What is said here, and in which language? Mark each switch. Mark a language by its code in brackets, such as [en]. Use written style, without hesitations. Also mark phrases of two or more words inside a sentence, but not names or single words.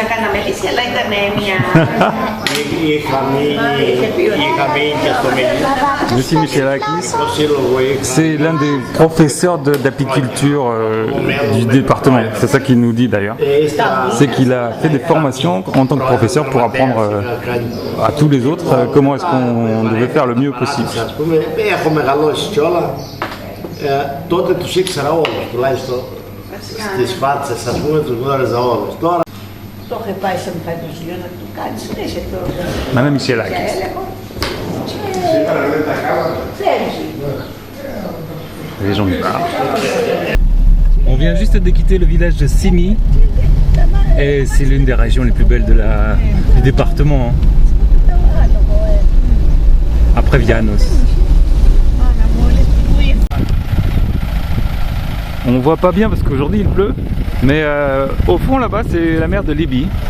[fr] Monsieur Michelakis, c'est l'un des professeurs d'apiculture du département. C'est ça qu'il nous dit d'ailleurs. C'est qu'il a fait des formations en tant que professeur pour apprendre à tous les autres comment est-ce qu'on devait faire le mieux possible. [el] Τότε τους ήξερα όλους, τουλάχιστον στις φάτσες, ας πούμε, τους γνώριζα όλους. Τώρα το είχε πάει σε μηχανισμό να του κάνει συνέχεια το... [fr] Madame Michelakis. [el] Σήμερα δεν τα κάναμε. [fr] Les gens lui parlent. On vient juste de quitter le village de Simi et c'est l'une des régions les plus belles du département. Après Vianos. On voit pas bien parce qu'aujourd'hui il pleut, mais au fond là-bas c'est la mer de Libye.